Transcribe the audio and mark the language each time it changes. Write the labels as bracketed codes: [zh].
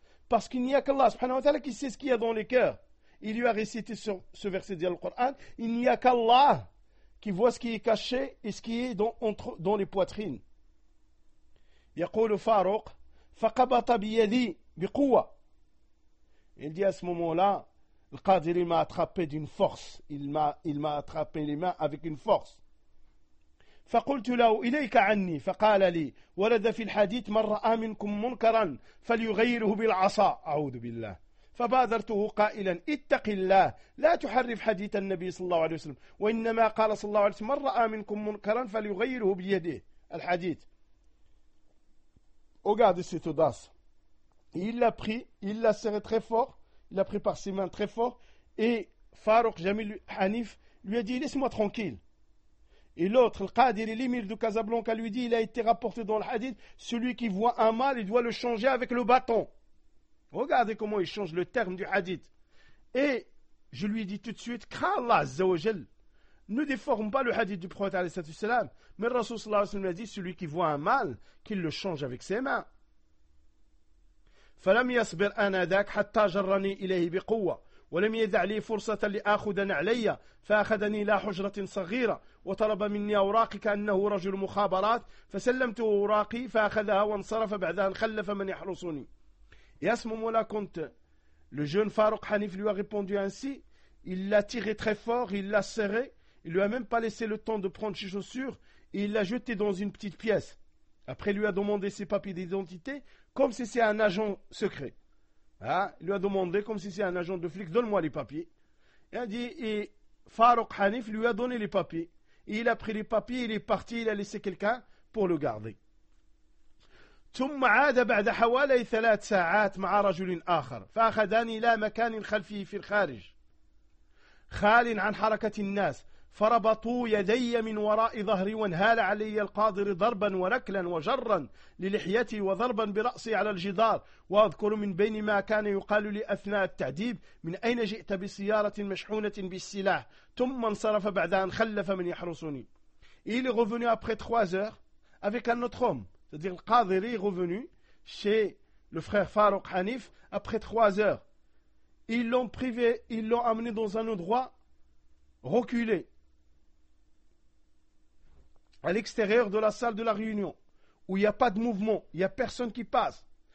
[fr] Parce qu'il n'y a qu'Allah, [ar] subhanahu wa ta'ala, [fr] qui sait ce qu'il y a dans les cœurs. Il lui a récité ce verset du Coran, il n'y a qu'Allah qui voit ce qui est caché et ce qui est dans les poitrines. [ar] Yaqul Farouk, faqabata biyadi biquwa. [fr] Il dit à ce moment-là, le Qadir m'a attrapé d'une force. Il m'a attrapé les mains avec une force. [ar] فقلت له إليك عني فقال لي ولد في الحديث من رأى منكم منكرا فليغيره بالعصا أعوذ بالله فبادرته قائلا اتق الله لا تحرف حديث النبي صلى الله عليه وسلم وإنما قال صلى الله عليه وسلم من رأى منكم منكرا فليغيره بيده الحديث أقعد ستوداس إلا بخي إلا سيغي تخفور. [fr] Il a pris par ses mains très fort et Farouk Jamil Hanif lui a dit laisse-moi tranquille. Et l'autre, le Qadir, l'émir de Casablanca, lui dit il a été rapporté dans le hadith celui qui voit un mal, il doit le changer avec le bâton. Regardez comment il change le terme du hadith. Et je lui ai dit tout de suite crains Allah Azzawajal. Ne déforme pas le hadith du prophète [ar] alayhi salatu wasalam. [fr] Mais le Rasoul [ar] sallallahu alayhi wa sallam [fr] a dit celui qui voit un mal, qu'il le change avec ses mains. [ar] فلم يصبر آنذاك حتى جرني إليه بقوة ولم يدع لي فرصة لآخذ نعلي فأخذني إلى حجرة صغيرة وطلب مني أوراقي كأنه رجل مخابرات فسلمت أوراقي فأخذها وانصرف بعدها خلف من يحرسني. [fr] Et à ce moment-là, quand le jeune Farouk Hanif lui a répondu ainsi, il l'a tiré très fort, il l'a serré, il lui a même pas laissé le temps de prendre ses chaussures et il l'a jeté dans une petite pièce. Après, il lui a demandé ses papiers d'identité, comme si c'est un agent secret. Il lui a demandé, comme si c'est un agent de flic, donne-moi les papiers. Il a dit, et Farouk Hanif lui a donné les papiers. Et il a pris les papiers, il est parti, il a laissé quelqu'un pour le garder. [ar] ثم عاد بعد حوالي ثلاث ساعات مع رجل آخر فأخذاني إلى مكان خلفي في الخارج خال عن حركة الناس فربطوا يدي من وراء ظهري وانهال علي القاضر ضربا وركلا وجرا للحيتي وضربا برأسي على الجدار وأذكر من بين ما كان يقال لي أثناء التعذيب من أين جئت بسيارة مشحونة بالسلاح ثم انصرف بعد أن خلف من يحرسني. [fr] Il est revenu après 3 heures avec un autre homme, c'est-à-dire le Qadir est revenu chez le frère Farouk Hanif après 3 heures. Ils l'ont privé, ils l'ont amené dans un endroit reculé à l'extérieur de la salle de la réunion, où il n'y a pas de mouvement, il n'y a personne qui passe.